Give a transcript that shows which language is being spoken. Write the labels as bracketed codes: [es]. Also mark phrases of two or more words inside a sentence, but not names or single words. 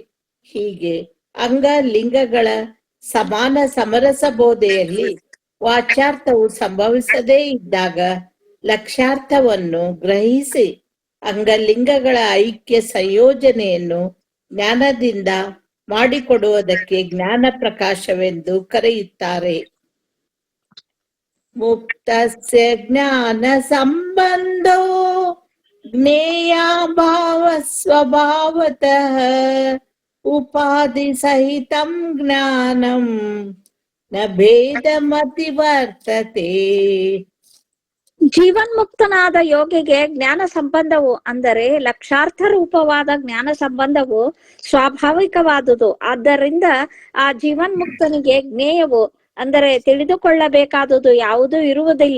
[kn] ಹೀಗೆ ಅಂಗ ಲಿಂಗಗಳ ಸಮಾನ ಸಮರಸ ಬೋಧೆಯಲ್ಲಿ ವಾಚಾರ್ಥವು ಸಂಭವಿಸದೇ ಇದ್ದಾಗ ಲಕ್ಷಾರ್ಥವನ್ನು ಗ್ರಹಿಸಿ ಅಂಗಲಿಂಗಗಳ ಐಕ್ಯ ಸಂಯೋಜನೆಯನ್ನು ಜ್ಞಾನದಿಂದ ಮಾಡಿಕೊಡುವುದಕ್ಕೆ ಜ್ಞಾನ ಪ್ರಕಾಶವೆಂದು ಕರೆಯುತ್ತಾರೆ. [sa] ಮುಕ್ತಸ್ಯ ಜ್ಞಾನ ಸಂಬಂಧೋ ಜ್ಞೇಯ ಭಾವ ಸ್ವಭಾವತಃ ಉಪಾಧಿ ಸಹಿತಂ ಜ್ಞಾನಂ ನ ಭೇದಮತಿ ವರ್ತತೆ. [kn] ಜೀವನ್ಮುಕ್ತನಾದ ಯೋಗಿಗೆ ಜ್ಞಾನ ಸಂಬಂಧವು ಅಂದರೆ ಲಕ್ಷಾರ್ಥ ರೂಪವಾದ ಜ್ಞಾನ ಸಂಬಂಧವು ಸ್ವಾಭಾವಿಕವಾದುದು. ಆದ್ದರಿಂದ ಆ ಜೀವನ್ಮುಕ್ತನಿಗೆ ಜ್ಞೇಯವು ಅಂದರೆ ತಿಳಿದುಕೊಳ್ಳಬೇಕಾದುದು ಯಾವುದೂ ಇರುವುದಿಲ್ಲ.